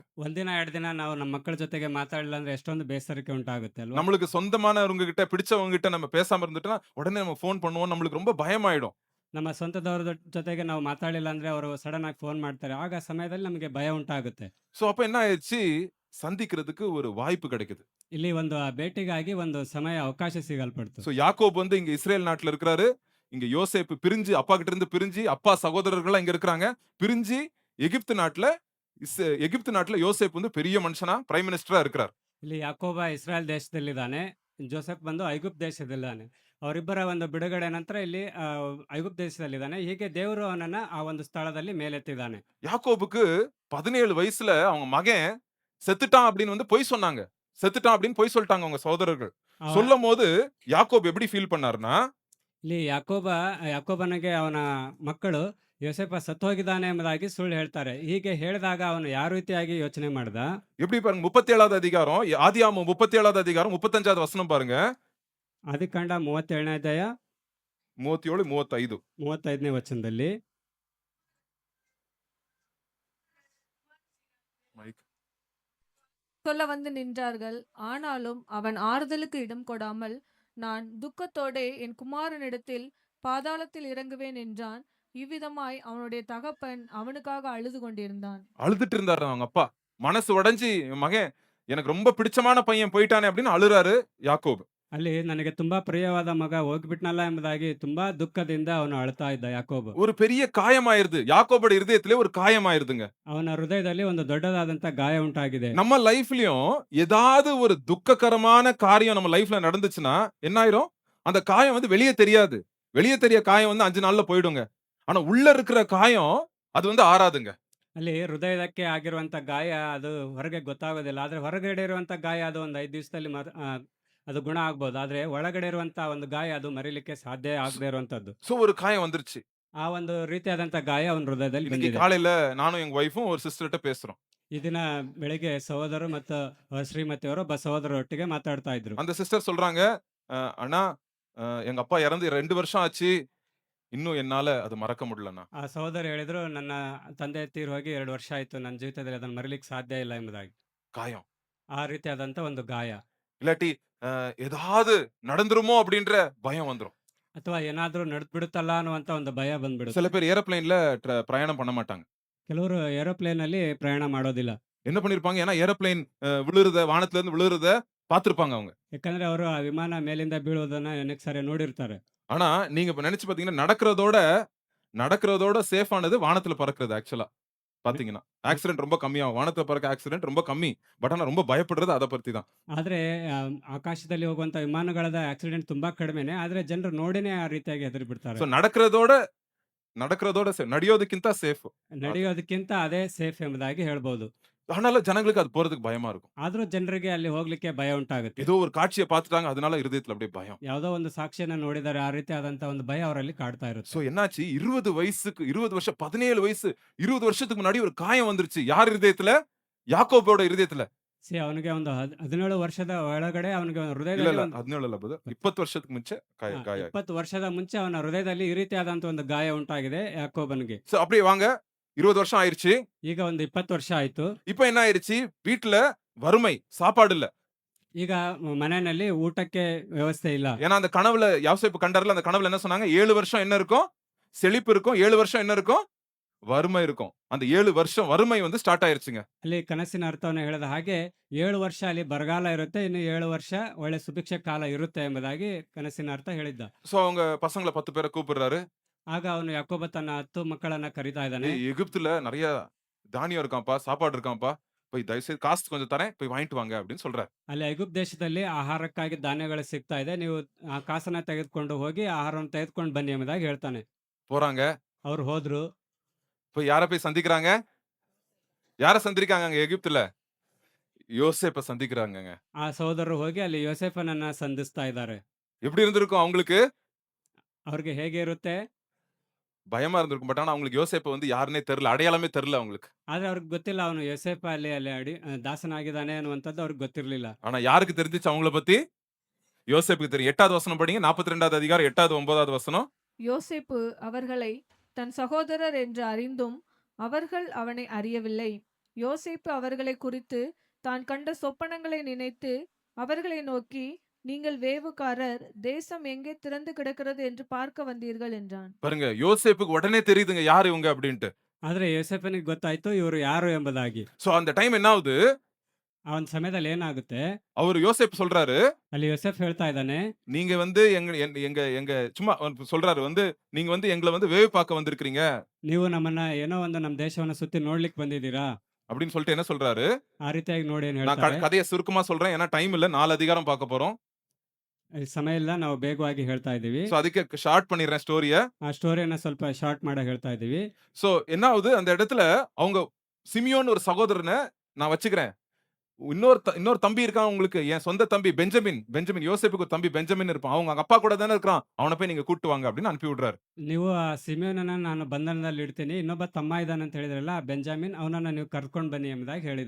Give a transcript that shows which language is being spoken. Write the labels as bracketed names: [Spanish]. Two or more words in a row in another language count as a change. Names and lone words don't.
[Kannada] ಒಂದಿನ 2 ದಿನ ನಾವು ನಮ್ಮ ಮಕ್ಕಳ ಜೊತೆಗೆ ಮಾತಾಡಲಿಲ್ಲ ಅಂದ್ರೆ ಎಷ್ಟೊಂದು ಬೇಸರಿಕೆ ಉಂಟಾಗುತ್ತೆ ಅಲ್ವಾ? [Tamil] நம்மளுக்கு சொந்தமானவங்க கிட்ட, பிடிச்சவங்க கிட்ட நம்ம பேசாம இருந்துட்டோம்னா, உடனே நம்ம ஃபோன் பண்ணுவோம். நம்மளுக்கு ரொம்ப பயமாயிடும். [Kannada] ನಮ್ಮ ಸ್ವಂತದವರ ಜೊತೆಗೆ ನಾವು ಮಾತಾಡಲಿಲ್ಲ ಅಂದ್ರೆ ಅವರು ಸಡನ್ ಆಗಿ ಫೋನ್ ಮಾಡ್ತಾರೆ. ಆಗ ಆ ಸಮಯದಲ್ಲಿ ನಮಗೆ ಭಯ ಉಂಟಾಗುತ್ತೆ. [Tamil] சோ அப்ப என்ன ஆயிருச்சு? சந்திக்கிறதுக்கு ஒரு வாய்ப்பு கிடைக்குது. [Kannada] ಇಲ್ಲಿ ಒಂದು ಭೇಟಿಗಾಗಿ ಒಂದು ಸಮಯ ಅವಕಾಶ ಸಿಗಲ್ಪಡ್ತು. [Tamil] சோ யாக்கோப் வந்து இங்க இஸ்ரேல் நாட்டுல இருக்கிறாரு. இங்க யோசேப்பு பிரிஞ்சு அப்பா கிட்ட இருந்து பிரிஞ்சு, அப்பா சகோதரர்கள்லாம் இங்க இருக்கிறாங்க. பிரிஞ்சு எகிப்து நாட்டுல எகிப்து நாட்டுல யோசேப்பு வந்து பெரிய மனுஷனா [English] prime minister [Tamil] இருக்கிறார். [Kannada] ಇಲ್ಲಿ ಯಾಕೋಬ ಇಸ್ರಾಯೇಲ್ ದೇಶದಲ್ಲಿದ್ದಾನೆ. ಜೋಸೆಫ್ ಬಂದು ಐಗುಪ್ತ ದೇಶದಲ್ಲಿದ್ದಾನೆ. ಅವರಿಬ್ಬರ ಒಂದು ಬಿಡುಗಡೆ ನಂತರ ಇಲ್ಲಿ ಐಗುಪ್ತ ದೇಶದಲ್ಲಿದ್ದಾನೆ. ಹೀಗೆ ದೇವರು ಅವನನ್ನ ಆ ಒಂದು ಸ್ಥಳದಲ್ಲಿ ಮೇಲೆತ್ತಿದ್ದಾನೆ. [Tamil] யாக்கோபுக்கு 17 வயசுல அவங்க மகன் செத்துட்டான் அப்படின்னு வந்து பொய் சொன்னாங்க. செத்துட்டான் அப்படின்னு பொய் சொல்லிட்டாங்க அவங்க சகோதரர்கள். [Kannada] ಅವ [Tamil] சொல்லும்போது யாக்கோப் எப்படி ஃபீல் பண்ணாருன்னா, [Kannada] ಇಲ್ಲಿ ಯಾಕೋಬನಿಗೆ ಅವನ ಮಕ್ಕಳು ಯೋಸೇಫ ಸತ್ತೋಗಿದ್ದಾನೆ ಎಂಬುದಾಗಿ ಸುಳ್ಳು ಹೇಳ್ತಾರೆ. ಹೀಗೆ ಹೇಳಿದಾಗ ಅವನು ಯಾವ ರೀತಿಯಾಗಿ ಯೋಚನೆ ಮಾಡ್ದ? [Tamil] எப்படி பாருங்க 37வது அதிகாரம், ஆதியாகமம் 37வது அதிகாரம் 35வது வசனம் பாருங்க. [Kannada] ಆದಿಕಾಂಡ 37ನೇ ಅಧ್ಯಾಯ 37, 35. 35ನೇ ವಚನದಲ್ಲಿ, [Tamil] மைக். சொல்ல வந்து நின்றார்கள். ஆனாலும் அவன் ஆறுதலுக்கு இடம் கொடாமல், நான் துக்கத்தோடே என் குமாரனிடத்தில் பாதாளத்தில் இறங்குவேன் என்றான். இவ்விதமாய் அவனுடைய தகப்பன் அவனுக்காக அழுது கொண்டிருந்தான். அழுதுட்டு இருந்தாரு அவங்க அப்பா. மனசு உடைஞ்சு, என் மகன் எனக்கு ரொம்ப பிடிச்சமான பையன் போயிட்டானே அப்படின்னு அழுறாரு யாக்கோபு. [Kannada] ಅಲ್ಲಿ ನನಗೆ ತುಂಬಾ ಪ್ರಿಯವಾದ ಮಗ ಹೋಗ್ಬಿಟ್ನಲ್ಲ ಎಂಬುದಾಗಿ ತುಂಬಾ ದುಃಖದಿಂದ ಅವನು ಅಳ್ತಾ ಇದ್ದ ಯಾಕೋಬ. [Tamil] ஒரு பெரிய காயமாயிருது. யாக்கோபோட இருதயத்திலே ஒரு காயமாயிருதுங்க. [Kannada] ಅವನ ಹೃದಯದಲ್ಲಿ ಒಂದು ದೊಡ್ಡದಾದಂತ ಗಾಯ ಉಂಟಾಗಿದೆ. [Tamil] நம்ம லைஃப்லயும் ஏதாவது ஒரு துக்ககரமான காரியம் நம்ம லைஃப்ல நடந்துச்சுன்னா என்ன ஆயிரும்? அந்த காயம் வந்து வெளிய தெரியாது. வெளிய தெரிய காயம் வந்து 5 நாள்ல போயிடுங்க. ஆனா உள்ள இருக்கிற காயம் அது வந்து ஆறாதுங்க. [Kannada] ಅಲ್ಲಿ ಹೃದಯಕ್ಕೆ ಆಗಿರುವಂತ ಗಾಯ ಅದು ಹೊರಗೆ ಗೊತ್ತಾಗೋದಿಲ್ಲ. ಆದ್ರೆ ಹೊರಗಡೆ ಇರುವಂತ ಗಾಯ ಅದು ಒಂದು 5 ದಿವಸದಲ್ಲಿ ಅದು ಗುಣ ಆಗ್ಬೋದು. ಆದ್ರೆ ಒಳಗಡೆ ಇರುವಂತ ಒಂದು ಗಾಯ ಅದು ಮರಿಲಿಕ್ಕೆ ಸಾಧ್ಯ ಆಗದೆ ಇರುವಂತದ್ದು. [Tamil] சோ ஒரு காயம் வந்துருச்சு. [Kannada] ಆ ಒಂದು ರೀತಿಯಾದಂತ ಗಾಯ ಅವನ ಹೃದಯದಲ್ಲಿ [Tamil] இன்னைக்கு [Kannada] ಬಂದಿದೆ. [Tamil] காலையில நானும் எங்க வைஃபும் ஒரு சிஸ்டர்ட்ட பேசுறோம். [Kannada] ಈ ದಿನ ಬೆಳಿಗ್ಗೆ ಸಹೋದರರು ಮತ್ತು ಶ್ರೀಮತಿಯವರು ಒಬ್ಬ ಸಹೋದರರೊಟ್ಟಿಗೆ ಮಾತಾಡ್ತಾ ಇದ್ರು. [Tamil] அந்த சிஸ்டர் சொல்றாங்க, அண்ணா எங்க அப்பா இறந்து 2 வருஷம் ஆச்சு. இன்னும் என்னால அது மறக்க முடியலண்ணா. [Kannada] ಆ ಸಹೋದರಿ ಹೇಳಿದ್ರು, ನನ್ನ ತಂದೆ ತೀರಿ ಹೋಗಿ 2 ವರ್ಷ ಆಯ್ತು. ನನ್ನ ಜೀವಿತದಲ್ಲಿ ಅದನ್ನು ಮರೀಲಿಕ್ಕೆ ಸಾಧ್ಯ ಇಲ್ಲ ಎಂಬುದಾಗಿ. [Tamil] காயம். [Kannada] ಆ ರೀತಿಯಾದಂಥ ಒಂದು ಗಾಯ. [Tamil] இல்லாட்டி ஏதாவது நடந்துருமோ அப்படின்ற பயம் வந்துரும். [Kannada] ಅಥವಾ ಏನಾದ್ರೂ ನಡೆದ್ಬಿಡುತ್ತಲ್ಲ ಅನ್ನುವಂಥ ಒಂದು ಭಯ ಬಂದ್ಬಿಡುತ್ತೆ. [Tamil] சில பேர் ஏரோப்ளேன்ல பிரயாணம் பண்ண மாட்டாங்க. [Kannada] ಕೆಲವರು ಏರೋಪ್ಲೇನಲ್ಲಿ ಪ್ರಯಾಣ ಮಾಡೋದಿಲ್ಲ. [Tamil] என்ன பண்ணிருப்பாங்க? ஏன்னா ஏரோப்ளேன் விழுறத வானத்துல இருந்து விழுறத பார்த்திருப்பாங்க அவங்க. [Kannada] ಯಾಕಂದ್ರೆ ಅವರು ಆ ವಿಮಾನ ಮೇಲಿಂದ ಬೀಳುವುದನ್ನ ಅನೇಕ ಸಾರಿ ನೋಡಿರ್ತಾರೆ. [Tamil] ஆனா நீங்க இப்ப நினைச்சு பாத்தீங்கன்னா நடக்கிறதோட சேஃப் ஆனது வானத்துல பறக்கிறது ஆக்சுவலா பாத்தீங்கன்னா. ஆக்சிடென்ட் ரொம்ப கம்மியாகும். வானத்துல பறக்க ஆக்சிடென்ட் ரொம்ப கம்மி. பட் ஆனா ரொம்ப பயப்படுறது அத பத்தி தான். [Kannada] ಆದ್ರೆ ಆಕಾಶದಲ್ಲಿ ಹೋಗುವಂತ ವಿಮಾನಗಳ ಆಕ್ಸಿಡೆಂಟ್ ತುಂಬಾ ಕಡಿಮೆನೆ. ಆದ್ರೆ ಜನರು ನೋಡಿನೇ ಆ ರೀತಿಯಾಗಿ ಹೆದರಿ ಬಿಡ್ತಾರೆ. [Tamil] சோ நடக்கிறதோட நடியோதுக்கிಂತ சேஃப். [Kannada] ನಡೆಯೋದಕ್ಕಿಂತ ಅದೇ ಸೇಫ್ ಎಂಬುದಾಗಿ ಹೇಳ್ಬೋದು. [Tamil] ஆனாலும் ஜனங்களுக்கு அது போறதுக்கு பயமா இருக்கும். [Kannada] ಆದ್ರೂ ಜನರಿಗೆ ಅಲ್ಲಿ ಹೋಗ್ಲಿಕ್ಕೆ ಭಯ ಉಂಟಾಗುತ್ತೆ. [Tamil] ஏதோ ஒரு காட்சிய பார்த்துட்டாங்க. அதனால இருதயத்துல அப்படியே பயம். [Kannada] ಯಾವುದೋ ಒಂದು ಸಾಕ್ಷಿಯನ್ನ ನೋಡಿದರೆ ಆ ರೀತಿಯಾದಂತ ಒಂದು ಭಯ ಅವರಲ್ಲಿ ಕಾಡ್ತಾ [Tamil] சோ [Kannada] ಇರುತ್ತೆ. [Tamil] என்னாச்சு 20 வயசுக்கு 20 வருஷம் 17 வயசு 20 வருஷத்துக்கு முன்னாடி ஒரு காயம் வந்துருச்சு. யார் இருதயத்துல? யாக்கோபோட இருதயத்துல. [Kannada] ಅವನಿಗೆ ಒಂದು 17 ವರ್ಷದ ಒಳಗಡೆ ಅವನಿಗೆ [Tamil] இல்ல [Kannada] ಹೃದಯದಲ್ಲಿ [Tamil] இல்ல [Kannada] ಒಂದು [Tamil] 17 இல்ல brother. 20 வருஷத்துக்கு ಮುಂಚೆ காயம். [Kannada] 20 ವರ್ಷದ ಮುಂಚೆ ಅವನ ಹೃದಯದಲ್ಲಿ ಈ ರೀತಿಯಾದಂತ ಒಂದು ಗಾಯ ಉಂಟಾಗಿದೆ ಯಾಕೋಬನಿಗೆ. [Tamil] சோ அப்படியே வாங்க 20 வருஷம் ஆயிருச்சு. [Kannada] ಈಗ ಒಂದು 20 ವರ್ಷ ಆಯ್ತು. [Tamil] இப்ப என்ன ஆயிருச்சு? வீட்ல வறுமை, சாப்பாடு இல்ல. [Kannada] ಈಗ ಮನೆಯಲ್ಲಿ ಊಟಕ್ಕೆ ವ್ಯವಸ್ಥೆ ಇಲ್ಲ. [Tamil] ஏன்னா அந்த கனவுல யோசேப்பு கண்டார்ல, அந்த கனவுல என்ன சொன்னாங்க? 7 வருஷம் என்ன இருக்கும்? செழிப்பு இருக்கும். 7 வருஷம் என்ன இருக்கும்? வறுமை இருக்கும். அந்த 7 வருஷம் வறுமை வந்து ஸ்டார்ட் ஆயிருச்சுங்க. [Kannada] ಅಲ್ಲಿ ಕನಸಿನ ಅರ್ಥವನ್ನು ಹೇಳಿದ ಹಾಗೆ 7 ವರ್ಷ ಅಲ್ಲಿ ಬರಗಾಲ ಇರುತ್ತೆ, ಇನ್ನು 7 ವರ್ಷ ಒಳ್ಳೆ ಸುಭಿಕ್ಷ ಕಾಲ ಇರುತ್ತೆ ಎಂಬುದಾಗಿ ಕನಸಿನ ಅರ್ಥ ಹೇಳಿದ್ದ. [Tamil] சோ அவங்க பசங்கள 10 பேரை கூப்பிடுறாரு. [Kannada] ಆಗ ಅವನು ಯಾಕೋಬ ತನ್ನ 10 ಮಕ್ಕಳನ್ನ ಕರೀತಾ ಇದ್ದಾನೆ. [Tamil] எகிப்துல நிறைய தானியம் இருக்காம்பா, சாப்பாடு இருக்காம்பா. போய் தயவுசெய்து காசு கொஞ்சம் தரேன், போய் வாங்கிட்டு வாங்க அப்படின்னு சொல்றாரு. [Kannada] ಅಲ್ಲಿ ಐಗುಪ್ತ ದೇಶದಲ್ಲಿ ಆಹಾರಕ್ಕಾಗಿ ಧಾನ್ಯಗಳು ಸಿಗ್ತಾ ಇದೆ, ನೀವು ಆ ಕಾಸನ್ನ ತೆಗೆದುಕೊಂಡು ಹೋಗಿ ಆಹಾರವನ್ನು ತೆಗೆದುಕೊಂಡು ಬನ್ನಿ ಎಂಬುದಾಗಿ ಹೇಳ್ತಾನೆ. [Tamil] போறாங்க. [Kannada] ಅವ್ರು ಹೋದ್ರು. [Tamil] போய் யார போய் சந்திக்கிறாங்க? யார சந்திக்கிறாங்க அங்க எகிப்துல? யோசேப்ப சந்திக்கிறாங்கங்க. [Kannada] ಆ ಸಹೋದರರು ಹೋಗಿ ಅಲ್ಲಿ ಯೋಸೇಫನನ್ನ ಸಂಧಿಸ್ತಾ ಇದ್ದಾರೆ. [Tamil] எப்படி இருந்திருக்கும் அவங்களுக்கு? [Kannada] ಅವ್ರಿಗೆ ಹೇಗೆ ಇರುತ್ತೆ? [Tamil] பயமா இருந்திருக்கும். பட் ஆனா அவங்களுக்கு யோசேப்பு வந்து யாருன்னே தெரியல. அடையாளமே தெரியல அவங்களுக்கு. [Kannada] ಆದ್ರೆ ಅವ್ರಿಗೆ ಗೊತ್ತಿಲ್ಲ ಅವನು ಯೋಸೇಫ ಅಲ್ಲಿ ಅಲ್ಲಿ ದಾಸನಾಗಿದ್ದಾನೆ ಅನ್ನುವಂಥದ್ದು ಅವ್ರಿಗೆ ಗೊತ್ತಿರಲಿಲ್ಲ. [Tamil] ஆனா யாருக்கு தெரிஞ்சுச்சு அவங்கள பத்தி? யோசேப்புக்கு தெரியும். 8வது வசனம் படிங்க. 42வது அதிகாரம் 8வது 9வது வசனம். யோசேப்பு அவர்களை தன் சகோதரர் என்று அறிந்தும் அவர்கள் அவனை அறியவில்லை. யோசேப்பு அவர்களை குறித்து தான் கண்ட சொப்பனங்களை நினைத்து அவர்களை நோக்கி, நீங்கள் வேவுகாரர், தேசம் எங்கே திறந்து கிடக்கிறது என்று பார்க்க வந்தீர்கள் என்றான். பாருங்க யோசேப்புக்கு உடனே தெரியுதுங்க யாரு இவங்க அப்படின்ட்டு. [Kannada] ಆದ್ರೆ ಯೋಸೇಫನಿಗೆ ಗೊತ್ತಾಯ್ತು ಇವರು ಯಾರು ಎಂಬುದಾಗಿ. [Tamil] சோ அந்த டைம் என்ன ஆகுது? [Kannada] ಆ ಒಂದು ಸಮಯದಲ್ಲಿ ಏನಾಗುತ್ತೆ? [Tamil] அவரு யோசேப்பு சொல்றாரு, [Kannada] ಅಲ್ಲಿ ಯೋಸೇಫ್ ಹೇಳ್ತಾ ಇದ್ದಾನೆ, [Tamil] நீங்க வந்து எங்க சும்மா சொல்றாரு வந்து, நீங்க வந்து எங்களை வந்து வேவு பார்க்க வந்திருக்கிறீங்க [Kannada] ನೀವು ನಮ್ಮನ್ನ ಏನೋ ಒಂದು ನಮ್ಮ ದೇಶವನ್ನ ಸುತ್ತಿ ನೋಡ್ಲಿಕ್ಕೆ ಬಂದಿದ್ದೀರಾ [Tamil] அப்படின்னு சொல்லிட்டு என்ன சொல்றாரு? [Kannada] ಆ ರೀತಿಯಾಗಿ ನೋಡಿ ಏನ್ [Tamil] நான் [Kannada] ಹೇಳ್ತಾರೆ. [Tamil] கதையை சுருக்கமா சொல்றேன். ஏன்னா டைம் இல்ல. 4 அதிகாரம் பார்க்க போறோம். [Kannada] ಈ ಸಮಯ ಇಲ್ಲ, ನಾವು ಬೇಗವಾಗಿ ಹೇಳ್ತಾ ಇದ್ದೀವಿ. [Tamil] சோ அதுக்கு ஷார்ட் பண்ணிடுறேன் ஸ்டோரிய. [Kannada] ಆ ಸ್ಟೋರಿಯನ್ನ ಸ್ವಲ್ಪ ಶಾರ್ಟ್ ಮಾಡಿ ಹೇಳ್ತಾ ಇದ್ದೀವಿ. [Tamil] சோ என்ன ஆகுது? அந்த இடத்துல அவங்க சிமியோன் ஒரு சகோதரனை நான் வச்சுக்கிறேன். இன்னொரு தம்பி இருக்கான் உங்களுக்கு, என் சொந்த தம்பி பெஞ்சமின். யோசேப்புக்கு ஒரு தம்பி பெஞ்சமின் இருப்பான். அவங்க அப்பா கூட தானே இருக்கிறான். அவனை போய் நீங்க கூட்டு வாங்க அப்படின்னு அனுப்பி விடுறாரு. [Kannada] ನೀವು ಆ ಸಿಮಿಯೋನನ್ನ ನಾನು ಬಂಧನದಲ್ಲಿ ಇಡ್ತೀನಿ, ಇನ್ನೊಬ್ಬ ತಮ್ಮ ಇದ್ದಾನೆ ಅಂತ ಹೇಳಿದ್ರಲ್ಲ, ಆ ಬೆಂಜಾಮಿನ್, ಅವನನ್ನ ನೀವು ಕರ್ಕೊಂಡು ಬನ್ನಿ ಎಂಬುದಾಗಿ ಹೇಳಿದ.